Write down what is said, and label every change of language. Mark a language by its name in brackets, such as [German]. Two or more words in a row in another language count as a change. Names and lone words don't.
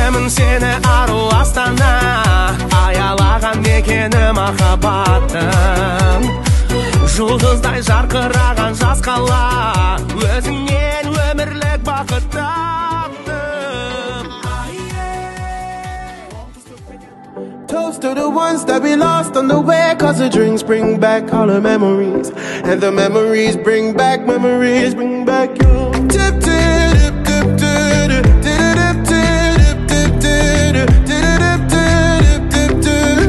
[Kazakh] сені ару астана, аялаған мекені махаббаттың. Жұлдыздай жарқыраған жас қала, өзіңнен өмірлік бақыт таптым. [English] Toast to the ones that we lost on the way, 'cause the drinks bring back all the memories, and the memories bring back you. Tip, tip, tip, tip, tip, tip, tip, tip, tip.